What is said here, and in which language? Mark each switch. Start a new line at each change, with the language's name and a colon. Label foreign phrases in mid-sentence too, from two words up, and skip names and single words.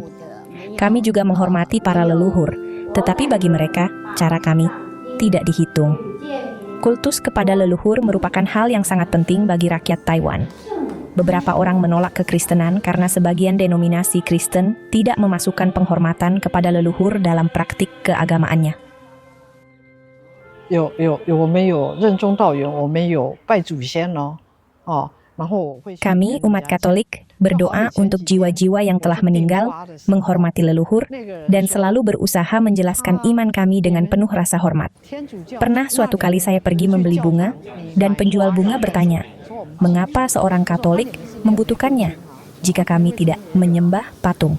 Indonesian: Kami juga menghormati para leluhur, tetapi bagi mereka, cara kami tidak dihitung. Kultus kepada leluhur merupakan hal yang sangat penting bagi rakyat Taiwan. Beberapa orang menolak kekristenan karena sebagian denominasi Kristen tidak memasukkan penghormatan kepada leluhur dalam praktik keagamaannya.
Chinese: 我们有任重道远，我们有拜祖先哦，然后我会
Indonesian: Kami, umat Katolik, berdoa untuk jiwa-jiwa yang telah meninggal, menghormati leluhur, dan selalu berusaha menjelaskan iman kami dengan penuh rasa hormat. Pernah suatu kali saya pergi membeli bunga, dan penjual bunga bertanya, mengapa seorang Katolik membutuhkannya jika kami tidak menyembah patung?